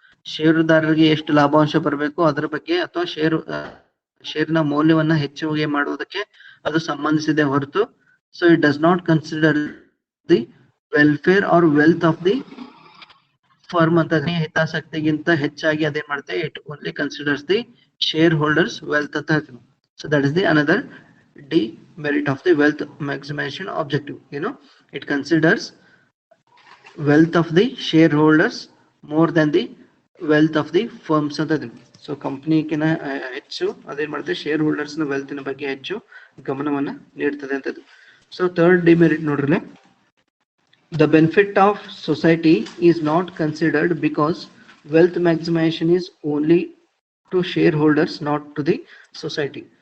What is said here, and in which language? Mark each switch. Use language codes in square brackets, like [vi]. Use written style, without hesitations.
[kn] ಷೇರುದಾರರಿಗೆ ಎಷ್ಟು ಲಾಭಾಂಶ ಬರಬೇಕು ಅದರ ಬಗ್ಗೆ ಅಥವಾ ಷೇರಿನ ಮೌಲ್ಯವನ್ನ ಹೆಚ್ಚಿಗೆ ಮಾಡುವುದಕ್ಕೆ ಅದು ಸಂಬಂಧಿಸಿದೆ ಹೊರತು [en] so it does not consider the welfare or wealth of the firm [kn] ಅಂತ ಹಿತಾಸಕ್ತಿಗಿಂತ ಹೆಚ್ಚಾಗಿ ಅದೇನ್ ಮಾಡುತ್ತೆ [en] it only considers the shareholders wealth [kn] ಅಂತ ಹೇಳ್ತೀವಿ. [en] So that is the another demerit of the wealth maximization objective. It considers wealth of the shareholders more than the wealth of the firms [kn] ಅಂತ ಇದೆ. So ಕಂಪ್ನಿಗಿನ ಹೆಚ್ಚು ಅದೇನ್ ಮಾಡುತ್ತೆ share holders ನ wealth ನ ಬಗ್ಗೆ ಹೆಚ್ಚು ಗಮನವನ್ನ ನೀಡ್ತದೆ ಅಂತದ್ದು. [en] so third demerit [kn] ನೋಡ್ರಿ, [en] the benefit of society is not considered because wealth maximization is only to shareholders, not to the society.